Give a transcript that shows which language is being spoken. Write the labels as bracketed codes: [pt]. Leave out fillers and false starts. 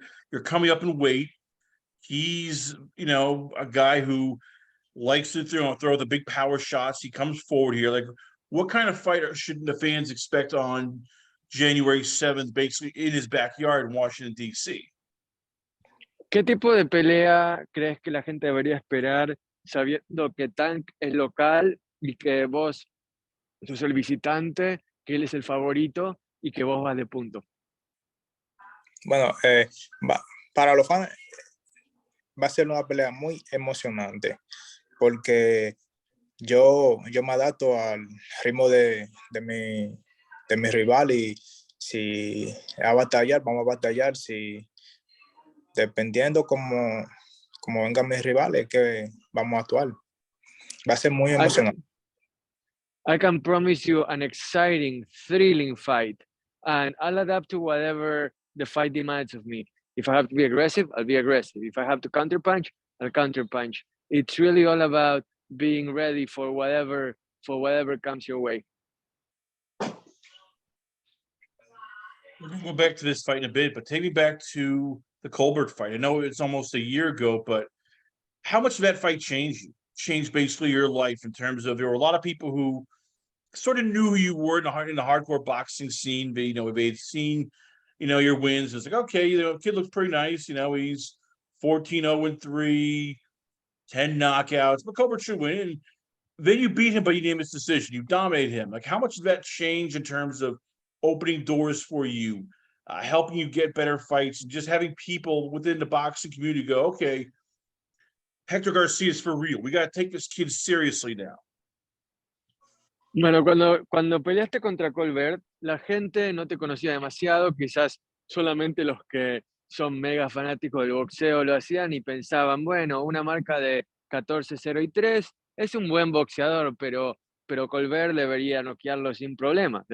[en] You're coming up in weight. He's, a guy who likes to throw the big power shots. He comes forward here. Like, what kind of fighter should the fans expect on January 7th, basically in his backyard in Washington, D.C.? [es] ¿Qué tipo de pelea crees que la gente debería esperar sabiendo que Tank es local y que vos sos el visitante, que él es el favorito y que vos vas de punto? Bueno, para los fans va a ser una pelea muy emocionante porque yo me adapto al ritmo de mi rival y si a batallar, vamos a batallar, si dependiendo como vengan mis rivales que vamos a actuar. Va a ser muy emocionante. [en] I can promise you an exciting, thrilling fight, and I'll adapt to whatever the fight demands of me. If I have to be aggressive, I'll be aggressive. If I have to counterpunch, I'll counterpunch. It's really all about being ready for whatever comes your way. We're going to go back to this fight in a bit, but take me back to the Colbert fight. I know it's almost a year ago, but how much did that fight change you? Changed basically your life in terms of there were a lot of people who sort of knew who you were in the hardcore boxing scene. They, they'd seen, your wins. It's like, okay, kid looks pretty nice. He's 14-0-3, 10 knockouts, but Colbert should win. And then you beat him, but you name his decision. You dominate him. Like, how much did that change in terms of opening doors for you, helping you get better fights, and just having people within the boxing community go, okay, Hector Garcia is for real. We got to take this kid seriously now. [es] Bueno, cuando peleaste contra Colbert, la gente no te conocía demasiado, quizás solamente los que son mega fanáticos del boxeo lo hacían y pensaban, bueno, una marca de 14-0-3 es un buen boxeador, pero Colbert debería noquearlo sin problema.